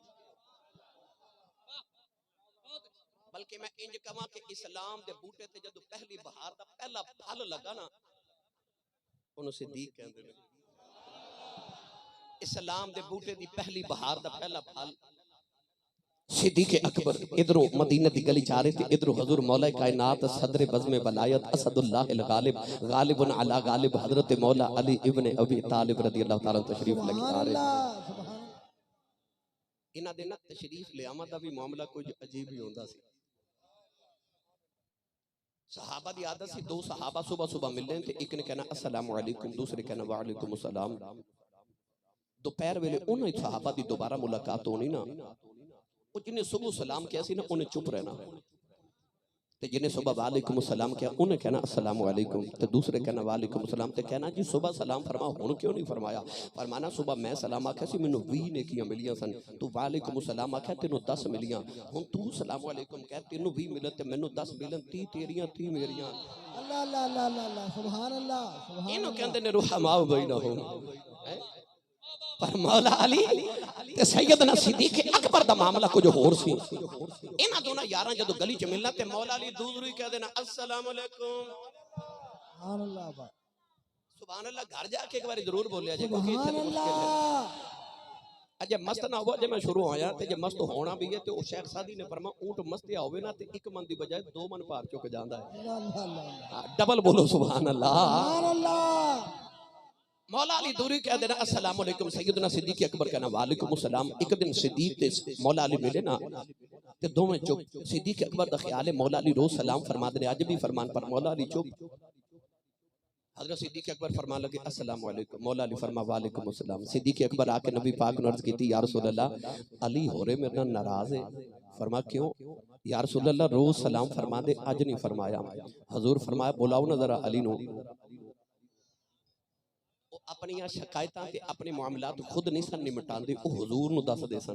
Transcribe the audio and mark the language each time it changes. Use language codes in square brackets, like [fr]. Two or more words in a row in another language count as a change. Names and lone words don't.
[pa] بلکہ میں انج کہاں کہ اسلام دے بوٹے تے جدوں پہلی بہار دا پہلا پھل لگا نا انہاں نے صدیق کہندے نے. اسلام دے بوٹے دی پہلی بہار دا پہلا پھل صدیق اکبر. ادھروں مدینے دی گلی جا رہے تھے، ادھروں حضور مولا کائنات صدر بزم ولایت اسداللہ الغالب غالب علی غالب حضرت مولا علی ابن ابی طالب [ar] رضي الله تعالى [pa] تشریف لے کے آ رہے. انہاں دے نا تشریف لے آمد دا بھی معاملہ کجھ عجیب ہی ہوندا سی. صحابہ دی عادت سی، دو صحابہ صبح صبح ملنے سن، اک نے کہنا [ar] السلام عليكم, [pa] دوجے کہنا [ar] وعليكم السلام. [pa] دوپہر ویلے انہاں صحابہ دی دوبارہ ملاقات ہونی نا، او جنہاں صبح سلام کیتا سی نا انہاں چپ رہنا، تے جنہاں صبح [ar] وعليكم السلام [pa] کیتا انہاں کہنا [ar] السلام عليكم, [pa] تے دوجے کہنا [ar] وعليكم السلام, [pa] تے کہنا جی صبح سلام فرما ہن کیوں نہیں فرمایا? فرمانا صبح میں سلام آکھیا سی مینوں 20 نیکیاں ملیاں سن، توں [ar] وعليكم السلام [pa] آکھیا تینوں 10 ملیاں، ہن توں [ar] السلام عليكم [pa] کہہ تینوں 20 ملن تے مینوں 10 ملن، 30 تیریاں 30 میریاں. [ar] الله الله الله الله الله سبحان الله سبحان [pa] इन्हों अल्लाह। کہندے نے [ar] رحماء بينهم. [pa] پر مولا علی تے سیدنا صدیق اکبر دا معاملہ کجھ ہور سی. انہاں دوناں یاراں جدوں گلی چ ملنا تے مولا علی دور ہی کہہ دینا [ar] السلام عليكم. سبحان الله با سبحان الله [pa] گھر جا کے اک وار ضرور بولیا جے، کیونکہ ایتھے सुभान تو مشکل ہے. अल्लाह اجے مست نہ ہو، جے میں شروع ہویا تے جے مست ہونا بھی ہے تے او شیخ سعدی نے فرما اونٹ مستیا ہووے نا تے اک من دی بجائے 2 من بھار چک جاندا ہے. [ar] الله الله الله [pa] ڈبل بولو [ar] سبحان الله. سبحان الله. [pa] مولا علی دوری کہہ دینا [ar] السلام عليكم, [pa] سیدنا صدیق اکبر کہنا [ar] وعليكم السلام. [pa] اک دن صدیق تے مولا علی ملے نا تے دوویں چپ. صدیق اکبر دا خیال ہے مولا علی روز سلام فرما دے، اج بھی فرمان پر مولا علی چپ. حضرت صدیق اکبر فرمان لگے [ar] السلام عليكم, [pa] مولا علی فرما [ar] وعليكم السلام. [pa] صدیق اکبر آ کے نبی پاک نے عرض کی [ar] يا رسول الله [pa] علی ہو رہے میرے نال ناراض ہے. فرما کیوں? [ar] يا رسول الله [pa] روز سلام فرما دے، اج نہیں فرمایا. حضور فرمایا بلاؤ نا ذرا علی نوں۔ اپنی شکایتاں تے اپنے معاملات خود نہیں سن نپٹاندے، او حضور نوں دسدے سن.